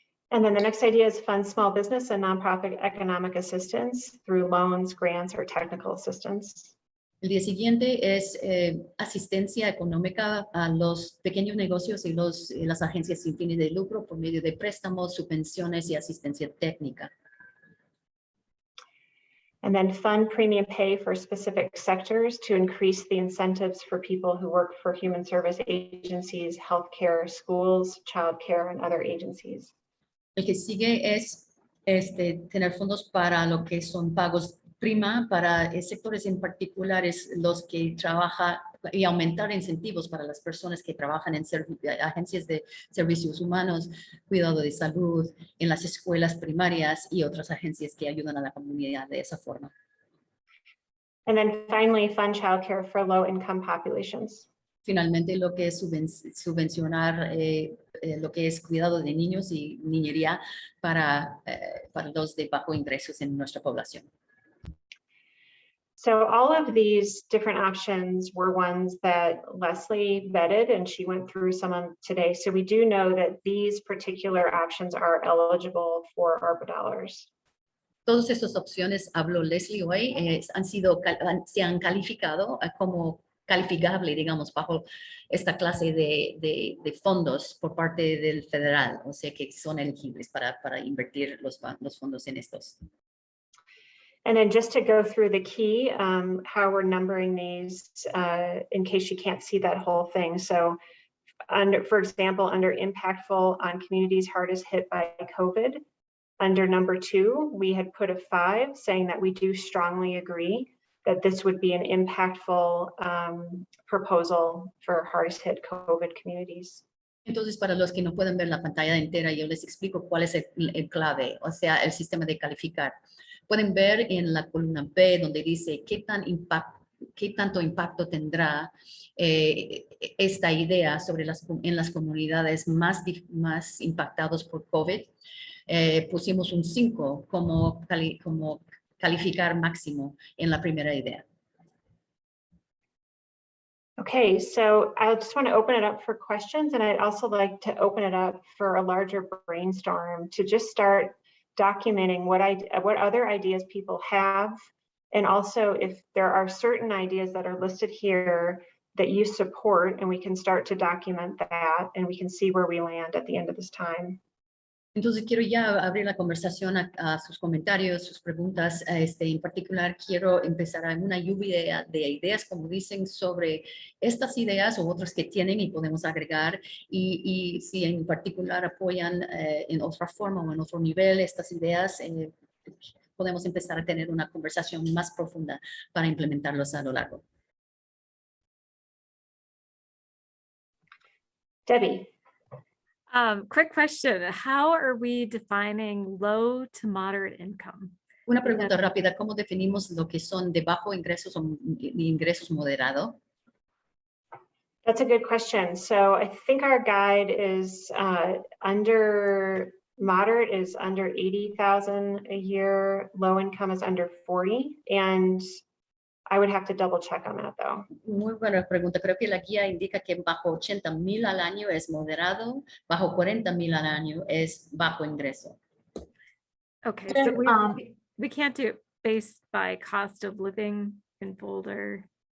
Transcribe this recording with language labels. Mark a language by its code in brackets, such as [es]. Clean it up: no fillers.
[en] And then the next idea is fund small business and nonprofit economic assistance through loans, grants, or technical assistance. [es] El día siguiente es asistencia económica a los pequeños negocios y las agencias sin fines de lucro por medio de préstamos, subvenciones y asistencia técnica. [en] And then fund premium pay for specific sectors to increase the incentives for people who work for human service agencies, healthcare, schools, childcare, and other agencies. [es] El que sigue es tener fondos para lo que son pagos prima para sectores en particulares los que trabajan y aumentar incentivos para las personas que trabajan en agencias de servicios humanos, cuidado de salud, en las escuelas primarias y otras agencias que ayudan a la comunidad de esa forma. [en] And then finally, fund childcare for low-income populations. [es] Finalmente, lo que es subvencionar lo que es cuidado de niños y niñería para los de bajo ingresos en nuestra población. [en] So all of these different options were ones that Leslie vetted, and she went through some of them today. So we do know that these particular options are eligible for ARPA dollars. [es] Todas estas opciones, habló Leslie hoy, se han calificado como calificable, digamos, bajo esta clase de fondos por parte del federal, o sea que son elegibles para invertir los fondos en estos. [en] And then just to go through the key, how we're numbering these in case you can't see that whole thing. So for example, under impactful on communities hardest hit by COVID, under number 2, we had put a 5 saying that we do strongly agree. that this would be an impactful proposal for hardest hit COVID communities. [es] Entonces, para los que no pueden ver la pantalla entera, yo les explico cuál es el clave, o sea, el sistema de calificar. Pueden ver en la columna B donde dice qué tanto impacto tendrá esta idea en las comunidades más impactados por COVID. Pusimos un 5 como calificar máximo en la primera idea. [en] Okay, so I just want to open it up for questions, and I'd also like to open it up for a larger brainstorm to just start documenting what other ideas people have, and also if there are certain ideas that are listed here that you support, and we can start to document that, and we can see where we land at the end of this time. [es] Entonces quiero ya abrir la conversación a sus comentarios, sus preguntas. En particular quiero empezar a una lluvia de ideas, como dicen, sobre estas ideas o otras que tienen y podemos agregar. Y si en particular apoyan en otra forma o en otro nivel estas ideas, podemos empezar a tener una conversación más profunda para implementarlos a lo largo. [en] Debbie. Quick question. How are we defining low to moderate income? [es] Una pregunta rápida. ¿Cómo definimos lo que son de bajo ingresos o ingresos moderados? [en] That's a good question. So I think our guide is under moderate is under 80,000 a year. Low income is under 40. And I would have to double check on that though. [es] Muy buena pregunta. Creo que la guía indica que bajo 80,000 al año es moderado, bajo 40,000 al año es bajo ingreso. [en] Okay, so we can't do it based by cost of living in Boulder.